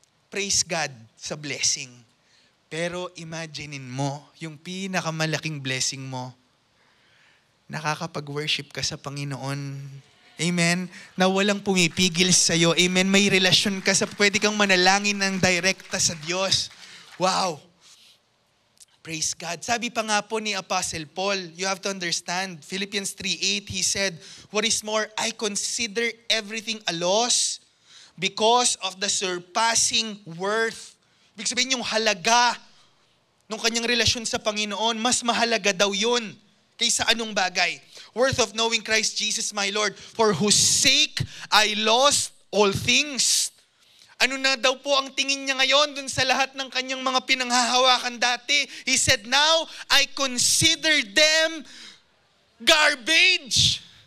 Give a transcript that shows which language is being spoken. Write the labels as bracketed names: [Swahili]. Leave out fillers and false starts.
[English] Praise God [Filipino] sa blessing. Pero imaginein mo, yung pinakamalaking blessing mo, nakakapag-worship ka sa Panginoon. Amen? Na walang pumipigil sa'yo. Amen? May relasyon ka sa, pwede kang manalangin ng direkta sa Diyos. [English] Wow! Praise God. [Filipino] Sabi pa nga po ni Apostle Paul, [English] you have to understand, Philippians 3:8, he said, "What is more, I consider everything a loss because of the surpassing worth." [Filipino] Ibig sabihin yung halaga ng kanyang relasyon sa Panginoon, mas mahalaga daw yun kaysa anong bagay. [English] Worth of knowing Christ Jesus my Lord, for whose sake I lost all things. [Filipino] Ano na daw po ang tingin niya ngayon dun sa lahat ng kanyang mga pinanghahawakan dati? [English] He said, "Now I consider them garbage."